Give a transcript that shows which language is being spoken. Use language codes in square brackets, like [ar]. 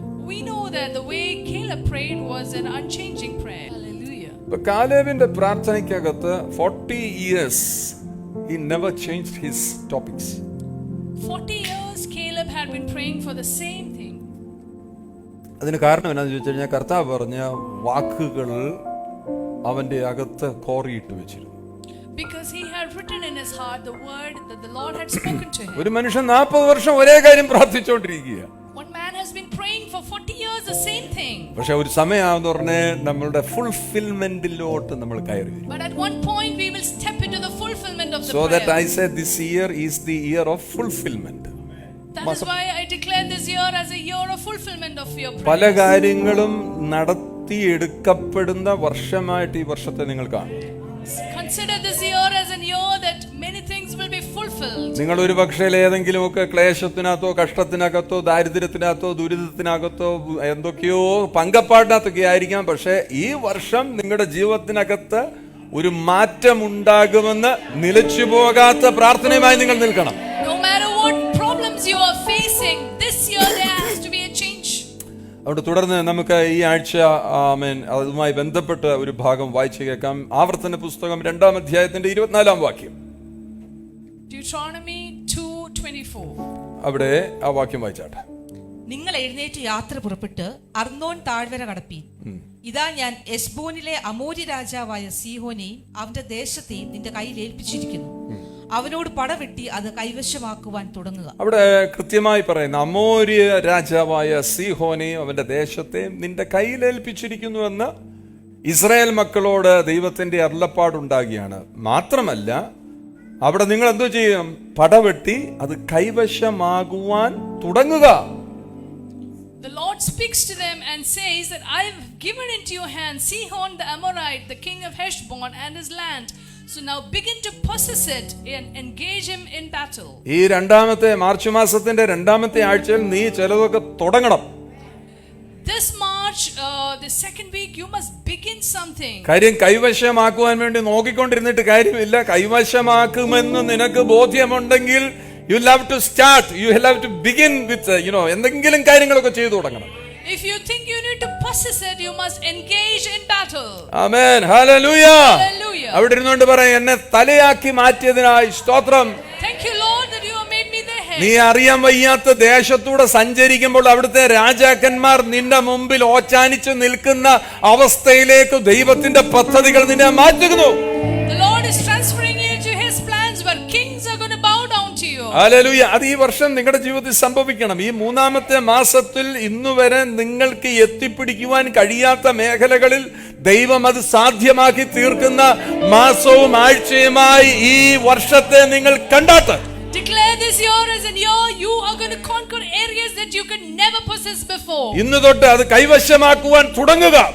[en] We know that the way Caleb prayed was an unchanging prayer. Hallelujah. [ml] ഇപ്പൊ കാലേബിന്റെ പ്രാർത്ഥനയ്ക്കകത്ത് [en] 40 years he never changed his topics. 40 years Caleb had been praying for the same thing. [ml] അതിന് കാരണം എന്താണെന്ന് ചോദിച്ചു കഴിഞ്ഞാൽ, കർത്താവ് പറഞ്ഞ വാക്കുകൾ അവന്റെ അകത്ത് കോറിയിട്ട് വെച്ചിരുന്നു. [en] Because he had written in his heart the word that the Lord had spoken to him. [ml] ഒരു മനുഷ്യൻ 40 വർഷം ഒരേ കാര്യം പ്രാർത്ഥിച്ചുകൊണ്ടിരിക്കുക. [en] One man has been praying for 40 years the same thing. [ml] പക്ഷെ ഒരു സമയമാണെന്ന് പറഞ്ഞ് നമ്മളുടെ ഫുൾഫിൽമെന്റിലോട്ട് നമ്മൾ കയറി വരും. [en] But at one point we will step into the fulfillment of the So prayer. that I said this year is the year of fulfillment. That is why I declare this year as a year of fulfillment of your prayers. [ml] പല കാര്യങ്ങളും നടത്തിയെടുക്കപ്പെടുന്ന വർഷമായിട്ട് ഈ വർഷത്തെ നിങ്ങൾ കാണും. [en] Consider this year as a year that many things will be fulfilled. [ml] നിങ്ങൾ ഒരു പക്ഷേ ഏതെങ്കിലുമൊക്കെ ക്ലേശത്തിനകത്തോ കഷ്ടത്തിനകത്തോ ദാരിദ്ര്യത്തിനകത്തോ ദുരിതത്തിനകത്തോ എന്തൊക്കെയോ പങ്കപ്പാടിനകത്തൊക്കെ ആയിരിക്കാം. പക്ഷേ ഈ വർഷം നിങ്ങളുടെ ജീവിതത്തിനകത്ത് ഒരു മാറ്റം ഉണ്ടാകുമെന്ന് നിലച്ചു പോകാത്ത പ്രാർത്ഥനയുമായി നിങ്ങൾ നിൽക്കണം. [en] No matter what problems you are facing, this year there has to be a change. [ml] അതുകൊണ്ട് തുടർന്ന് നമുക്ക് ഈ ആഴ്ച അതുമായി ബന്ധപ്പെട്ട് ഒരു ഭാഗം വായിച്ചു കേൾക്കാം. ആവർത്തന പുസ്തകം 2-ാം അധ്യായത്തിന്റെ 24-ാം വാക്യം. [en] Deuteronomy 2:24. [ml] അവിടെ ആ വാക്യം വായിച്ചാട്ടെ. നിങ്ങൾ എഴുന്നേറ്റ് യാത്ര പുറപ്പെട്ട് അർന്നോൻ താഴ്വര കടപ്പീൻ. ഇതാ ഞാൻ എസ്ബോനിലെ അമോരി രാജാവായ സീഹോനെയും അവന്റെ ദേശത്തെയും നിന്റെ കയ്യിൽ ഏൽപ്പിച്ചിരിക്കുന്നു. അവനോട് പടവെട്ടി അത് കൈവശമാക്കുവാൻ തുടങ്ങുക. അവിടെ കൃത്യമായി പറയുന്ന അമോര്യ രാജാവായ സീഹോനെയും അവന്റെ ദേശത്തെയും നിന്റെ കയ്യിലേൽപ്പിച്ചിരിക്കുന്നുവെന്ന് ഇസ്രായേൽ മക്കളോട് ദൈവത്തിന്റെ അരുളപ്പാടുണ്ടാകുകയാണ്. മാത്രമല്ല അവിടെ നിങ്ങൾ എന്തോ ചെയ്യണം? പടവെട്ടി അത് കൈവശമാകുവാൻ തുടങ്ങുക. [en] The Lord speaks to them and says that I have given into your hand Sihon the Amorite, the king of Heshbon, and his land. So now begin to possess it and engage him in battle. [ml] ഈ March മാസത്തിന്റെ 2-ാമത്തെ ആഴ്ചയിൽ നീ ചിലതൊക്കെ തുടങ്ങണം. [en] This March, the second week, you must begin something. [ml] കാര്യം കൈവശമാക്കുവാൻ വേണ്ടി നോക്കിക്കൊണ്ടിരുന്നിട്ട് കാര്യമില്ല. കൈവശമാക്കുമെന്ന് നിനക്ക് ബോധ്യമുണ്ടെങ്കിൽ [en] you will have to start, you will have to begin with [ml] എന്തെങ്കിലും കാര്യങ്ങളൊക്കെ ചെയ്തു തുടങ്ങണം. [en] If you think you need to possess it, you must engage in battle. Amen. Hallelujah. Hallelujah. [ml] അവിടെ ഇരുന്നുകൊണ്ട് പറയാം, എന്നെ തലയാക്കി മാറ്റിയതിനായി സ്തോത്രം. [en] Thank you, Lord, that you have made me the head. [ml] നീ അറിയാൻ വയ്യാത്ത ദേശത്തൂടെ സഞ്ചരിക്കുമ്പോൾ അവിടുത്തെ രാജാക്കന്മാർ നിന്റെ മുമ്പിൽ ഓച്ചാനിച്ച് നിൽക്കുന്ന അവസ്ഥയിലേക്ക് ദൈവത്തിന്റെ പദ്ധതികൾ നിന്നെ മാറ്റുന്നു. [en] The Lord is transferring you to his plans where kings are going to bow down to you. [ml] Hallelujah. അത് ഈ വർഷം നിങ്ങളുടെ ജീവിതത്തിൽ സംഭവിക്കണം. ഈ 3-ാമത്തെ മാസത്തിൽ ഇന്നുവരെ നിങ്ങൾക്ക് എത്തിപ്പിടിക്കുവാൻ കഴിയാത്ത മേഖലകളിൽ ദൈവം അത് സാധ്യമാക്കി തീർക്കുന്ന മാസവും ആഴ്ചയുമായി ഈ വർഷത്തെ നിങ്ങൾ കണ്ടാട്ട്. [en] Declare this year as a year you are going to conquer areas that you could never possess before. [ml] ഇന്നു തൊട്ട് അത് കൈവശമാക്കുവാൻ തുടങ്ങുക.